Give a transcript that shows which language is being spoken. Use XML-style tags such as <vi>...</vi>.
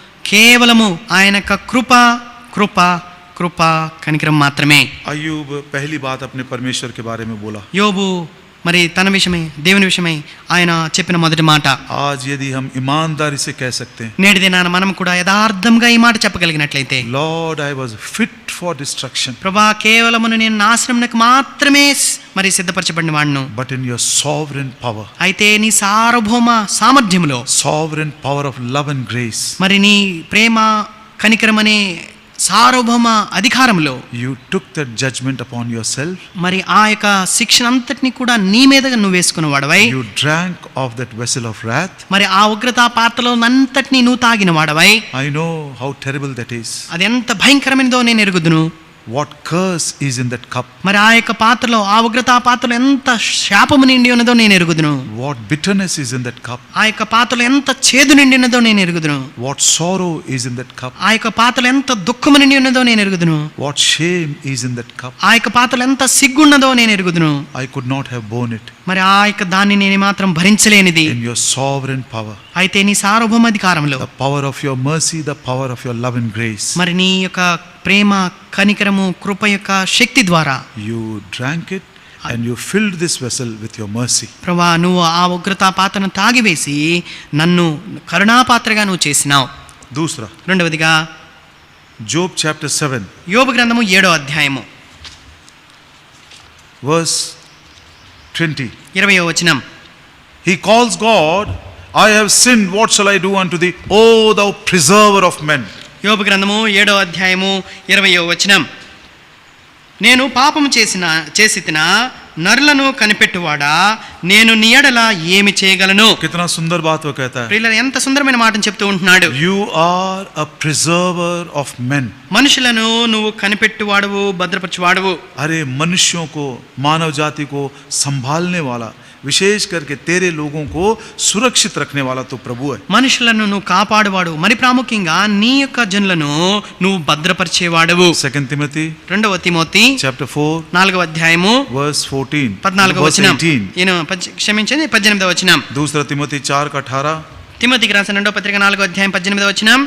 <te>కేవలము ఆయన యొక్క కృప కనికరం మాత్రమే.</te> <hi>अय्यूब पहली बात अपने परमेश्वर के बारे में बोला.</hi> <te>యోబు మరి తన విషయమై, దేవుని విషయమై ఆయన చెప్పిన మొదటి మాట.</te> <hi>आज यदि हम ईमानदारी से कह सकते हैं,</hi> <te>నేటి దినాన మనం కూడా యథార్థంగా ఈ మాట చెప్పగలిగినట్లయితే,</te> <en>Lord, I was fit for destruction,</en> <te>ప్రభా, కేవలమును నేను నాశనమునకు మాత్రమే మరి సిద్ధపరచబడిన వాడును.</te> <en>but in your sovereign power,</en> <te>అయితే నీ సార్వభౌమ సామర్థ్యములో,</te> <en>sovereign power of love and grace,</en> <te>మరి నీ ప్రేమ కనికరం అనే సార్వభౌమ అధికారంలో</te> <en>you took that judgment upon yourself.</en> <te>మరి ఆ యొక్క శిక్షణ అంతటిని కూడా నీ మీదగా నువ్వు వేసుకున్న వాడవై,</te> <en>You drank of that vessel of wrath.</en> <te>మరి ఆ ఉగ్రత పాత్రలో అంతటిని నువ్వు తాగిన వాడవై.</te> <en>I know how terrible that is.</en> <te>అది ఎంత భయంకరమైనదో నేను ఎరుగుదును.</te> <en>What curse is in that cup?</en> <te>మరి ఆ యొక్క పాత్రలో, ఆ ఉగ్రత పాత్రలో ఎంత శాపము నిండి ఉన్నదో నేను ఎరుగుదును.</te> <en>What bitterness is in that cup?</en> <te>ఆ యొక్క పాత్రలో ఎంత చేదు నిండి ఉన్నదో నేను ఎరుగుదును.</te> <en>What sorrow is in that cup?</en> <te>ఆ యొక్క పాత్రలో ఎంత దుఃఖము నిండి ఉన్నదో నేను ఎరుగుదును.</te> <en>What shame is in that cup?</en> <te>ఆ యొక్క పాత్రలో ఎంత సిగ్గున్నదో నేను ఎరుగుదును.</te> <en>I could not have borne it.</en> <te>మరి ఆ యొక్క దాన్ని నేను మాత్రం భరించలేనిది.</te> <en>In your sovereign power,</en> <te>అయితే నీ సార్వభౌమ అధికారంలో,</te> <en>the power of your mercy, the power of your love and grace,</en> <te>మరి నీ యొక్క ప్రేమ కనికరము కృప యొక్క శక్తి ద్వారా</te> <en>you drank it and you filled this vessel with your mercy.</en> <te>ప్రభా, నువ్వు ఆ ఉగ్రత పాత్రను తాగివేసి నన్ను కరుణాపాత్రగా నువ్వు చేసినావు.</te> <hi>दूसरा,</hi> <te>రెండవదిగా</te> <en>Job chapter 7</en> <te>యోబు గ్రంథము 7వ అధ్యాయము</te> <en>verse 20.</en> <te>20వ వచనం.</te> <en>He calls God, I have sinned, what shall I do unto thee, O thou preserver of men?</en> <te>యోబు గ్రంథము 7వ అధ్యాయము 20వ వచనం. నేను పాపము చేసి తిన నరులను కనిపెట్టువాడా, నేను నీ ఎడల ఏమి చేయగలను.</te> <hi>कितना सुंदर बात वो कहता है.</hi> <te>ప్రియులారా, ఎంత సుందరమైన మాటను చెప్తూ ఉంటున్నాడు.</te> <en>You are a preserver of men.</en> <te>మనుషులను నువ్వు కనిపెట్టువాడువు, భద్రపరచువాడువు.</te> <hi>अरे मनुष्यों को, मानव जाति को संभालने वाला, विशेष करके तेरे लोगों को सुरक्षित रखने वाला तो प्रभु है.</hi> <te>మనుషులను నువ్వు కాపాడువాడు, మరి ప్రాముఖ్యంగా నీ యొక్క జనులను నువ్వు భద్రపరిచేవాడువు.</te> <en>2 Timothy</en> <te>2వ తిమోతి</te> <en>chapter 4</en> <te>4వ అధ్యాయము</te> <en>verse 14.</en> <te>14వ</te> <en>verse</en> <te>వచనం.</te> <en>18.</en> <te>క్షమించండి, 18వ వచనం.</te> <hi>दूसरा तिमोथी 4:18.</hi> <te>తిమోతికి రాసిన 2వ పత్రిక 4వ అధ్యాయం 18వ వచనం.</te>